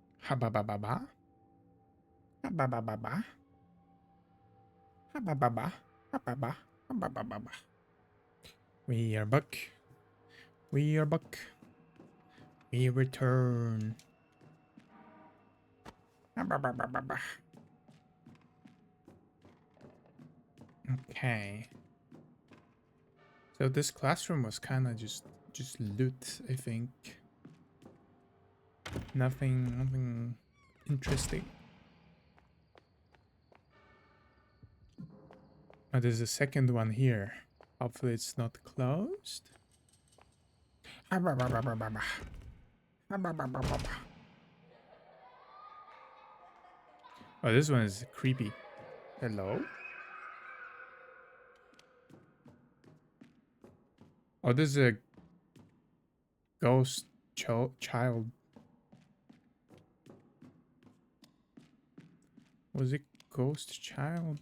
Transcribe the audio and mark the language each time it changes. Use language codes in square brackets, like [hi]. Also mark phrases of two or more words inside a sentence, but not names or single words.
[en] Ha ba ba ba ba. Ha ba ba ba ba. Ha ba ba ba. Ha ba ba. Ha ba ba ba ba. We are back. We are back. We return. Ha ba ba ba ba ba. Okay. So this classroom was kind of just loot, I think. Nothing interesting. Oh, there's a second one here. Hopefully it's not closed. Ah, bah, bah, bah, bah, bah, bah. Ah, bah, bah, bah, bah, bah. Oh, this one is creepy. Hello? Oh, this is a ghost child. Was it ghost child?